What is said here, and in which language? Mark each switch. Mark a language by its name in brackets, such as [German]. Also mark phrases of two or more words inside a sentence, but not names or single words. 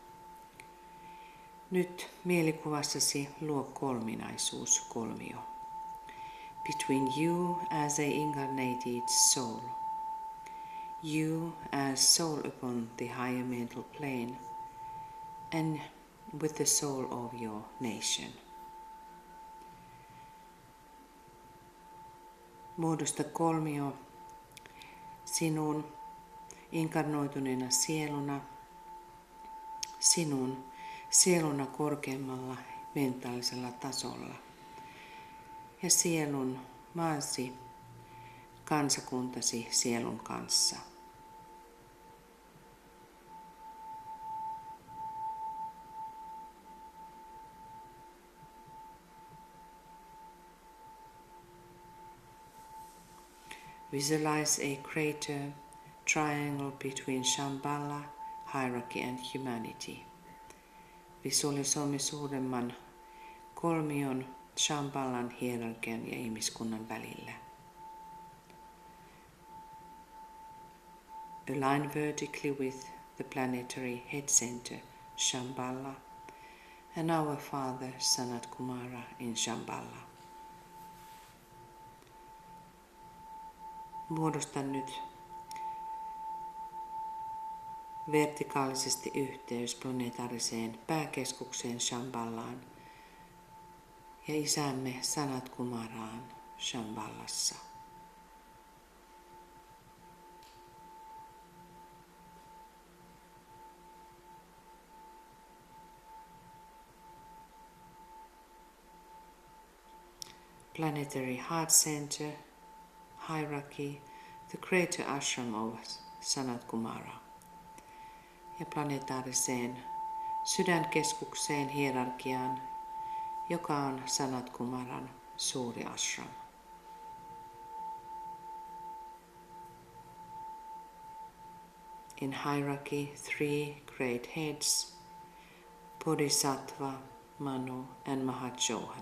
[Finnish] Nyt mielikuvassasi luo kolminaisuus, kolmio. [English] Between you as a incarnated soul, you as soul upon the higher mental plane, and with the soul of your nation. [Finnish] Muodosta kolmio sinun inkarnoituneena sieluna, sinun sieluna korkeammalla mentaalisella tasolla ja sielun maasi kansakuntasi sielun kanssa. [English] Visualize a crater triangle between Shambhala, hierarchy and humanity. [Finnish] Visualisoimme suuremman kolmion Shambhalan, hierarkian ja ihmiskunnan välillä. [English] Align vertically with the planetary head center, Shambhala, and our father Sanat Kumara in Shambhala. [Finnish] Muodosta nyt vertikaalisesti yhteys planetaariseen pääkeskukseen Shambhalaan ja isämme Sanat Kumaraan Shambhalassa. [English] Planetary heart center, hierarchy, the greater ashram of Sanat Kumara. [Finnish] Ja planetaariseen sydänkeskukseen, hierarkiaan, joka on Sanat Kumaran suuri ashram. [English] In hierarchy, 3 great heads, Bodhisattva, Manu and Mahachohan.